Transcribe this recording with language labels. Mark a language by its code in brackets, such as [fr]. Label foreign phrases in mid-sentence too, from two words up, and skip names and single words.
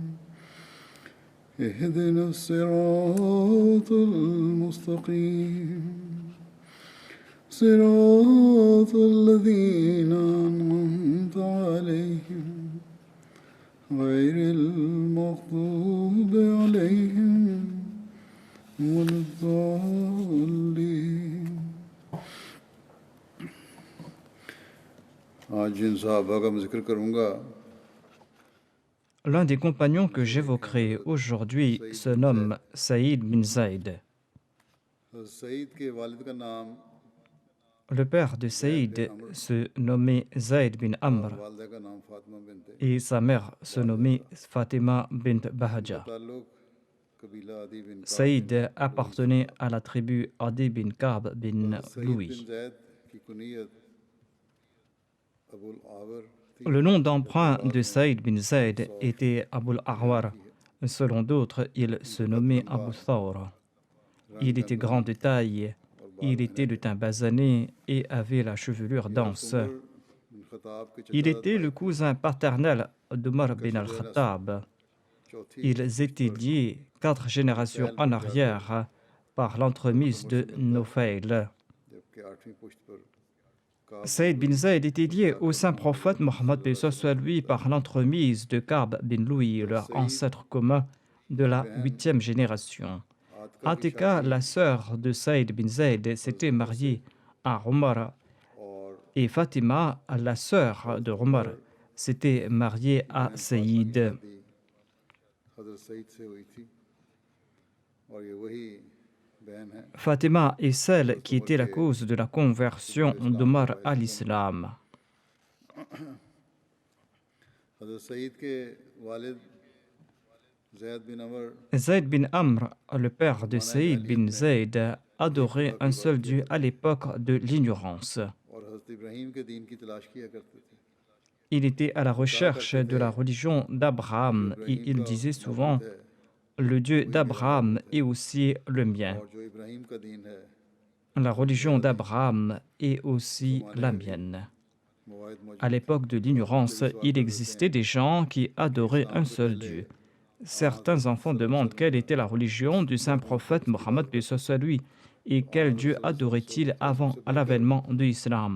[ar] اهدنا الصراط المستقيم صراط الذين أنعمت عليهم غير المغضوب عليهم ولا الضالين. [ur] آج جن صحابہ کا میں ذکر کروں گا [fr] L'un des compagnons que j'évoquerai aujourd'hui se nomme Saïd bin Zaïd. [ur] سعید کے والد کا نام [fr] Le père de Saïd se nommait Zaïd bin Amr [ur] والدہ کا نام فاطمہ بنت [fr] et sa mère se nommait Fatima bint Bahaja. [ur] تعلق قبیلہ عدی بن [fr] Saïd appartenait à la tribu Adi bin Ka'b bin [ur] سعید بن [fr] Louis. [ur] زید کی کنیت ابو الاعور تھی. [fr] Le nom d'emprunt de Saïd bin Zaïd était Abul Ahwar. Selon d'autres, il se nommait Abu Thawr. Il était grand de taille, il était de teint basané et avait la chevelure dense. [ur] بن خطاب کے [fr] Il était le cousin paternel d'Omar bin al-Khattab. [ur] चौथी [fr] Ils étaient liés 4 générations en arrière par l'entremise de Nufayl. [ur] جبکہ آٹھویں پشت پر [fr] Saïd bin Zaïd était lié au saint prophète Mohammed paix soit lui par l'entremise de Ka'b bin Louis, leur ancêtre commun de la 8e génération. Atika, la sœur de Saïd bin Zaïd, s'était mariée à Omar [ur] और [fr] et Fatima, la sœur de Omar, s'était mariée à Saïd. [ur] شادی حضرت سعید سے ہوئی تھی اور یہ وہی بہن ہے [fr] Fatima est celle qui était la cause de la conversion d'Omar à l'islam. [ur] حضرت سعید کے والد زید بن عمرو [fr] Zayd bin Amr, le père de Saïd bin Zayd, adorait un seul Dieu à l'époque de l'ignorance. [ur] اور حضرت ابراہیم کے دین کی تلاش کیا کرتے تھے. [fr] Il était à la recherche de la religion d'Abraham et il disait souvent « Le Dieu d'Abraham est aussi le mien. [ur] اور جو ابراہیم کا دین ہے [fr] La religion d'Abraham est aussi la mienne. » [ur] موحد موجود [fr] À l'époque de l'ignorance, il existait des gens qui adoraient un seul Dieu. Certains enfants demandent quelle était la religion du saint prophète Mohammed paix soit lui et quel Dieu adorait-il avant l'avènement de l'islam.